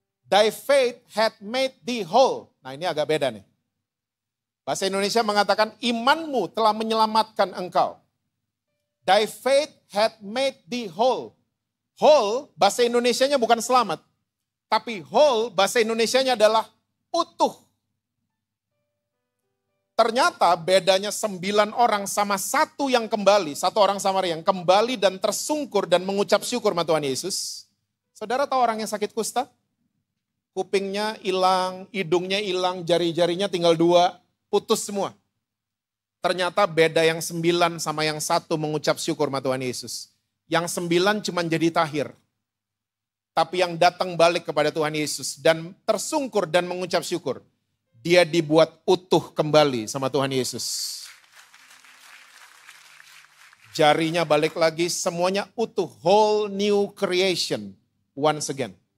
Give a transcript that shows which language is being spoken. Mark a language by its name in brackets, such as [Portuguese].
[English] Thy faith had made thee whole. [Indonesian] Nah ini agak beda nih. Bahasa Indonesia mengatakan imanmu telah menyelamatkan engkau. [English] Thy faith had made thee whole. [Indonesian] Whole bahasa Indonesianya bukan selamat. Tapi whole bahasa Indonesianya adalah utuh. Ternyata bedanya 9 orang sama 1 yang kembali. 1 orang Samaria yang kembali dan tersungkur dan mengucap syukur sama Tuhan Yesus. Saudara tahu orang yang sakit kusta? Kupingnya hilang, hidungnya hilang, jari-jarinya tinggal 2, putus semua. Ternyata beda yang 9 sama yang 1 mengucap syukur sama Tuhan Yesus. Yang 9 cuma jadi tahir. Tapi yang datang balik kepada Tuhan Yesus dan tersungkur dan mengucap syukur. Dia dibuat utuh kembali sama Tuhan Yesus. Jarinya balik lagi, semuanya utuh. [English] Whole new creation once again.